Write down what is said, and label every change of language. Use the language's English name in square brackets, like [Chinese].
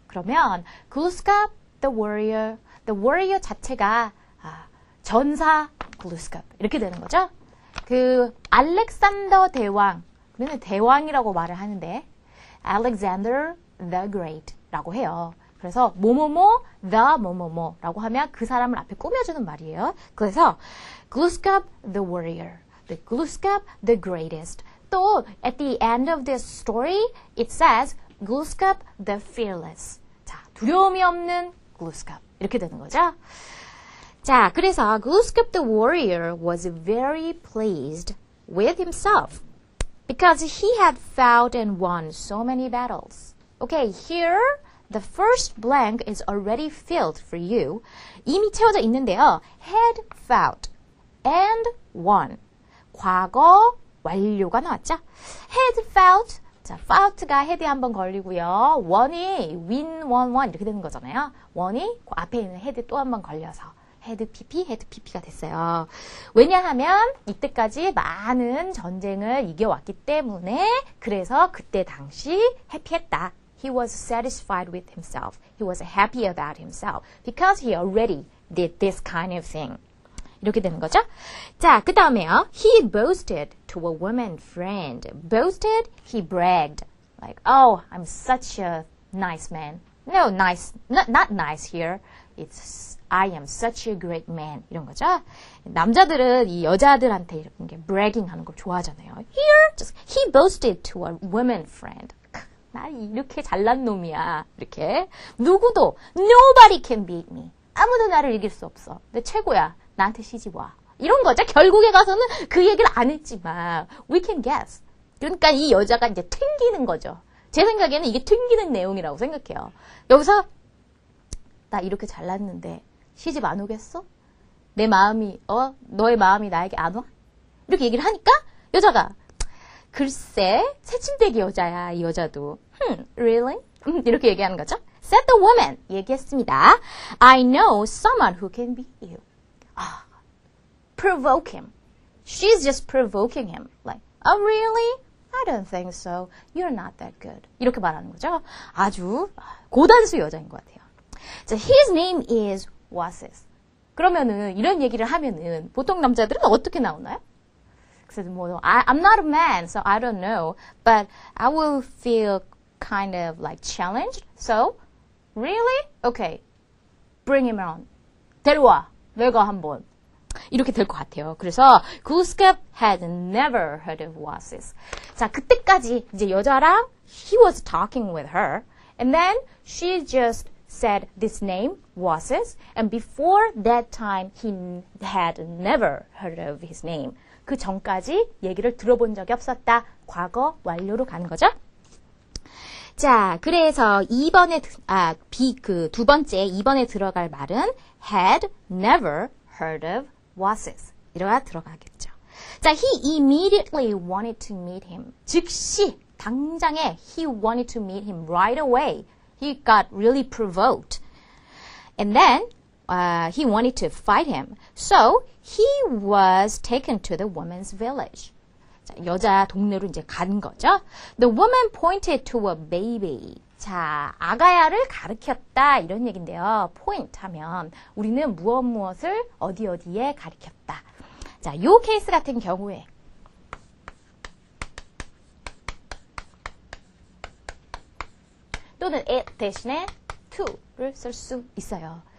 [Korean] 그러면 Glooskap the Warrior 자체가 전사 Glooskap 이렇게 되는 거죠? 그 알렉산더 대왕, 우리는 대왕이라고 말을 하는데 Alexander the Great라고 해요. 그래서 뭐뭐뭐 the 뭐뭐뭐라고 하면 그 사람을 앞에 꾸며주는 말이에요. [English] 그래서 Glooskap the Warrior, the Glooskap the Greatest. 또 at the end of this story, it says Glooskap the Fearless. [Korean] 자, 두려움이 없는 Glooskap 이렇게 되는 거죠. [English] 자, 그래서 Glooskap the Warrior was very pleased with himself because he had fought and won so many battles. Okay, here the first blank is already filled for you. [Korean] 이미 채워져 있는데요. [English] Had fought and won. [Korean] 과거 완료가 나왔죠. Had fought. 자, fought가 head에 한번 걸리고요. won이 win, won 이렇게 되는 거잖아요. won이 그 앞에 있는 head에 또 한번 걸려서 had pp가 됐어요. 왜냐하면 이때까지 많은 전쟁을 이겨왔기 때문에 그래서 그때 당시 해피했다. [English] He was satisfied with himself. He was happy about himself because he already did this kind of thing. [Korean] 이렇게 되는 거죠. 자, 그 다음에요. [English] He boasted to a woman friend. Boasted, he bragged. Like, oh, I'm such a nice man. No, nice, not nice here. It's I am such a great man. [Korean] 이런 거죠. 남자들은 이 여자들한테 이렇게 bragging 하는 걸 좋아하잖아요. [English] Here, just he boasted to a woman friend. [Korean] 나 이렇게 잘난 놈이야. 이렇게 누구도 [English] nobody can beat me. [Korean] 아무도 나를 이길 수 없어. 내 최고야. 나한테 시집 와. 이런 거죠. 결국에 가서는 그 얘기를 안 했지만 [English] we can guess. [Korean] 그러니까 이 여자가 이제 튕기는 거죠. 제 생각에는 이게 튕기는 내용이라고 생각해요. 여기서 나 이렇게 잘났는데 시집 안 오겠어? 내 마음이 너의 마음이 나에게 안 와? 이렇게 얘기를 하니까 여자가 글쎄 새침대기 여자야 이 여자도 really? 이렇게 얘기하는 거죠. [English] Said the woman [Korean] 얘기했습니다. [English] I know someone who can beat you. Provoke him. She's just provoking him. Like, oh really? I don't think so. You're not that good. [Korean] 이렇게 말하는 거죠. 아주 고단수 여자인 것 같아요. [English] 자, his name is Wasis. [Korean] 그러면은 이런 얘기를 하면은 보통 남자들은 어떻게 나오나요? [English] 그래서 뭐 I'm not a man, so I don't know, but I will feel kind of like challenged. So, really? Okay, bring him on. [Korean] 데려와. 내가 한번. 이렇게 될 것 같아요. [English] 그래서 Glooskap had never heard of Wasis. [Korean] 자, 그때까지 이제 여자랑 [English] he was talking with her, and then she just said this name, Wasis, and before that time he had never heard of his name. [Korean] 그 전까지 얘기를 들어본 적이 없었다. 과거 완료로 가는 거죠. 자, 그래서 2번에 두 번째 2번에 들어갈 말은 [English] had never heard of Wasis. [Korean] 이러가 들어가겠죠. [English] 자, he immediately wanted to meet him. [Korean] 즉시 당장에 [English] he wanted to meet him right away. He got really provoked. And then he wanted to fight him. So he was taken to the woman's village. [Korean] 자, 여자 동네로 이제 간 거죠. [English] The woman pointed to a baby. [Korean] 자, 아가야를 가리켰다 이런 얘기인데요. point 하면 우리는 무엇을 어디에 가리켰다. 자, 요 케이스 같은 경우에 또는 it 대신에 to를 쓸 수 있어요.